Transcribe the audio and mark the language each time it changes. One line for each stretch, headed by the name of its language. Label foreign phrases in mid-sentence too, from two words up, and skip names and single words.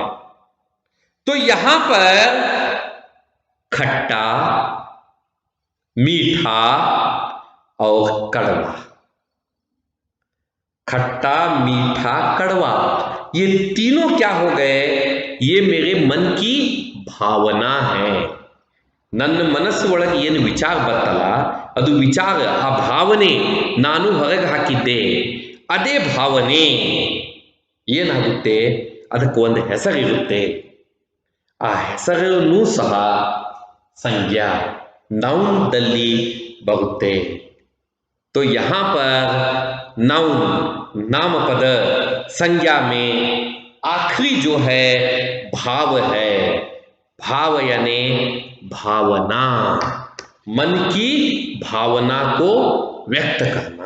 Hindi: तो यहां पर खट्टा, मीठा और कड़वा, खट्टा, मीठा, कड़वा, ये तीनों क्या हो गए? ये मेरे मन की भावना है।
Kannada: ನನ್ನ ಮನಸ್ಸು ಒಳಗೆ ಏನು ವಿಚಾರ ಬರ್ತಲ್ಲ, ಅದು ವಿಚಾರ, ಆ ಭಾವನೆ ನಾನು ಹೊರಗೆ ಹಾಕಿದ್ದೆ. ಅದೇ ಭಾವನೆ ಏನಾಗುತ್ತೆ? ಅದಕ್ಕೆ ಒಂದು ಹೆಸರಿರುತ್ತೆ. ಆ ಹೆಸರನ್ನು ಸಹ ಸಂಜ್ಞಾ, ನೌನ್ದಲ್ಲಿ ಬರುತ್ತೆ.
Hindi: तो यहां पर नाउन, नामपद, संज्ञा में आखिरी जो है भाव है। भाव यानी भावना, मन की भावना को व्यक्त करना।